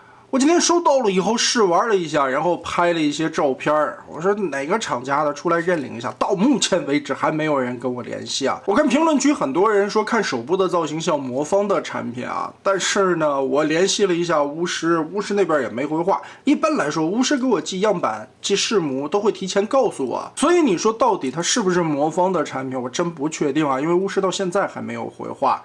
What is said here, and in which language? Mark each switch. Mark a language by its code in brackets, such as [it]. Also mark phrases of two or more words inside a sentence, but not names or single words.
[zh] 我今天收到了以後試玩了一下，然後拍了一些照片。我說哪个厂家的出來認領一下，到目前為止還沒有人跟我聯繫啊。我看評論區很多人說看手部的造型像魔方的產品啊，但是呢，我聯繫了一下巫師，巫師那邊也沒回話。一般來說，巫師給我寄樣板、寄試模都會提前告訴我，所以你說到底它是不是魔方的產品，我真不確定啊，因為巫師到現在還沒有回話。